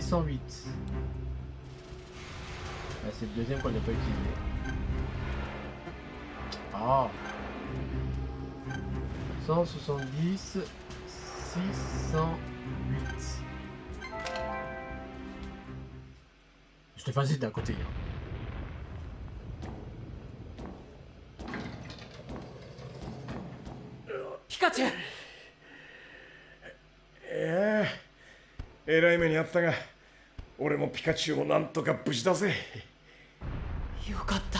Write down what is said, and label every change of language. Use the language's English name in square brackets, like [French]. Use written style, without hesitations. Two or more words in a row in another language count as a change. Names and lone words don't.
[French] » Ah, c'est le deuxième qu'on n'a pas utilisé. Ah 170, 608. C'était facile d'un côté. Hein. [Japanese] ピカチュウ。えらい目にあったが、俺もピカチュウもなんとか無事だぜ。よかった。